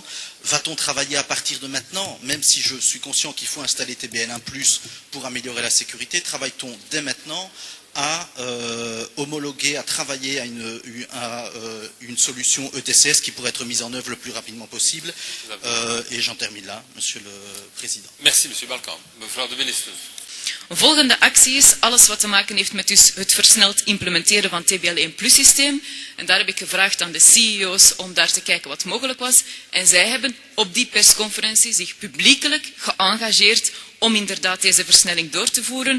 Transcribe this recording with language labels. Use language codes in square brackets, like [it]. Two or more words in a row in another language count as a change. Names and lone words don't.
[fr] Va-t-on travailler à partir de maintenant, même si je suis conscient qu'il faut installer TBL1+, pour améliorer la sécurité, travaille-t-on dès maintenant à homologuer, à travailler à une solution ETCS qui pourrait être mise en œuvre le plus rapidement possible. Et j'en termine là, Monsieur le Président. Merci, Monsieur Balkan. [nl] Mevrouw de Minister. Volgende actie is alles wat te maken heeft met dus het versneld implementeren van TBL1+-systeem. En daar heb ik gevraagd aan de CEO's om daar te kijken wat mogelijk was. En zij hebben op die persconferentie zich publiekelijk geëngageerd om inderdaad deze versnelling door te voeren.